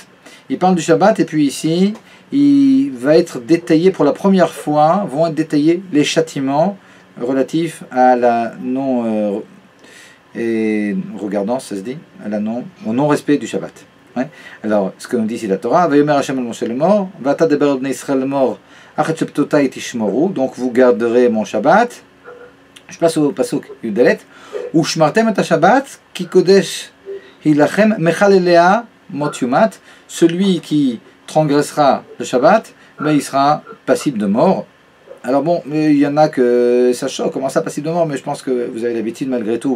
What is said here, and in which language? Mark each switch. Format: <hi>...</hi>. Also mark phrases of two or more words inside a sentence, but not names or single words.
<fr>Il parle du Shabbat, et puis ici, il va être détaillé pour la première fois, vont être détaillés les châtiments relatifs à la regardons, ça se dit, au non-respect du Shabbat. Ouais. Alors, ce que nous dit ici la Torah,</fr> <he>ויאמר השם אל משה לאמר, ואתה דבר בני ישראל לאמר, את שבתתי תשמרו,</he> <fr>donc vous garderez mon Shabbat. Je passe au pasuk Yudalet,</fr> <he>ושמרתם את השבת, כי קודש היא לכם, מחלליה מות יומת,</he> <fr>celui qui transgressera le Shabbat, mais il sera passible de mort. Alors bon, il y en a que ça choque, comment ça passible de mort, mais je pense que vous avez l'habitude malgré tout.</fr>